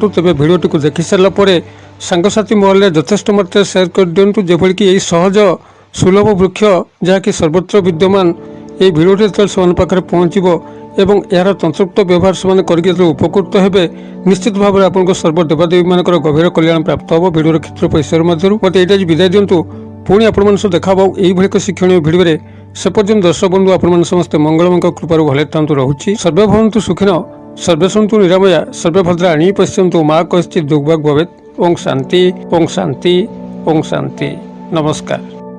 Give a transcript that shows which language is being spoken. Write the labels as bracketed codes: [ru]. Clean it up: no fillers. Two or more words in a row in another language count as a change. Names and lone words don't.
[or] ତେବେ ଭିଡ଼ିଓଟିକୁ ଦେଖି ସାରିଲା ପରେ ସାଙ୍ଗସାଥି ମହଲରେ ଯଥେଷ୍ଟ ମାତ୍ରାରେ ସେୟାର କରିଦିଅନ୍ତୁ, ଯେଭଳିକି ଏହି ସହଜ ସୁଲଭ ବୃକ୍ଷ ଯାହାକି ସର୍ବତ୍ର ବିଦ୍ୟମାନ, ଏହି ଭିଡ଼ିଓଟି ଯେତେବେଳେ ସେମାନଙ୍କ ପାଖରେ ପହଞ୍ଚିବ ଏବଂ ଏହାର ତନ୍ତ୍ରୋକ୍ତ ବ୍ୟବହାର ସେମାନେ କରିକି ଯେତେବେଳେ ଉପକୃତ ହେବେ, ନିଶ୍ଚିତ ଭାବରେ ଆପଣଙ୍କ ସର୍ବ ଦେବାଦେବୀମାନଙ୍କର ଗଭୀର କଲ୍ୟାଣ ପ୍ରାପ୍ତ ହେବ। ଭିଡ଼ିଓର କ୍ଷେତ୍ର ପଇସାର ମଧ୍ୟରୁ ମୋତେ ଏଇଟା ବିଦାୟ ଦିଅନ୍ତୁ। ପୁଣି ଆପଣମାନଙ୍କ ସହ ଦେଖା ହେବ ଏଇଭଳି ଏକ ଶିକ୍ଷଣୀୟ ଭିଡ଼ିଓରେ। ସେ ପର୍ଯ୍ୟନ୍ତ ଦର୍ଶକ ବନ୍ଧୁ ଆପଣ ସମସ୍ତେ ମଙ୍ଗଳମୟ କୃପାର ଭଲେ ଥା ରହୁଛି। [sa] सर्वे भवन्तु सुखिनो, सर्वे सन्तु निरामया, सर्वे भद्राणि पश्यन्तु मा कश्चित् दुर्भाग् भवेत्। ओं शांति, ओं शांति, ओं शांति। [or] नमस्कार।